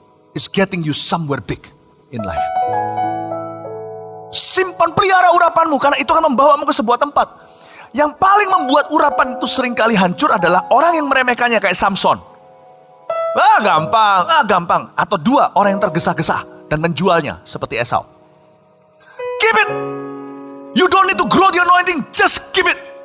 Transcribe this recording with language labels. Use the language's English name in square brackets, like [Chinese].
[English] It's getting you somewhere big in life. [Indonesian] Simpan pelihara urapanmu. Karena itu akan membawamu ke sebuah tempat. Yang paling membuat urapan itu seringkali hancur adalah orang yang meremehkannya kayak Samson. Gampang. Atau dua, orang yang tergesa-gesa dan menjualnya seperti Esau. [English] Keep it. You don't need to grow the anointing, just keep it.